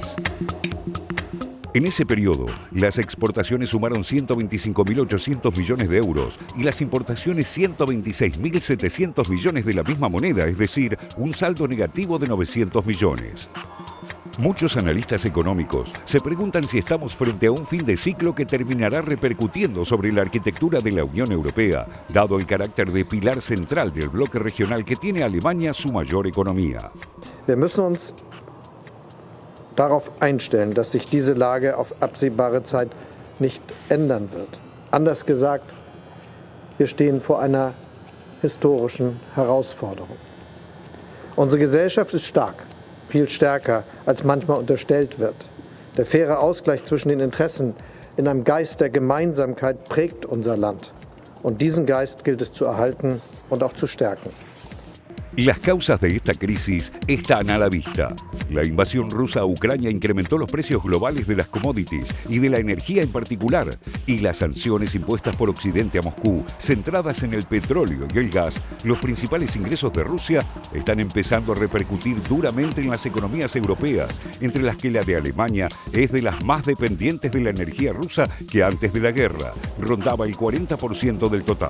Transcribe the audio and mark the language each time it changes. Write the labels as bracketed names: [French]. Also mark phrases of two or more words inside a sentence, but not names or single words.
[Spanish] En ese periodo, las exportaciones sumaron 125.800 millones de euros y las importaciones 126.700 millones de la misma moneda, es decir, un saldo negativo de 900 millones. Muchos analistas económicos se preguntan si estamos frente a un fin de ciclo que terminará repercutiendo sobre la arquitectura de la Unión Europea, dado el carácter de pilar central del bloque regional que tiene Alemania su mayor economía. [German] Darauf einstellen, dass sich diese Lage auf absehbare Zeit nicht ändern wird. Anders gesagt, wir stehen vor einer historischen Herausforderung. Unsere Gesellschaft ist stark, viel stärker, als manchmal unterstellt wird. Der faire Ausgleich zwischen den Interessen in einem Geist der Gemeinsamkeit prägt unser Land. Und diesen Geist gilt es zu erhalten und auch zu stärken. [Spanish] Las causas de esta crisis están a la vista. La invasión rusa a Ucrania incrementó los precios globales de las commodities y de la energía en particular, y las sanciones impuestas por Occidente a Moscú, centradas en el petróleo y el gas, los principales ingresos de Rusia, están empezando a repercutir duramente en las economías europeas, entre las que la de Alemania es de las más dependientes de la energía rusa que antes de la guerra, rondaba el 40% del total.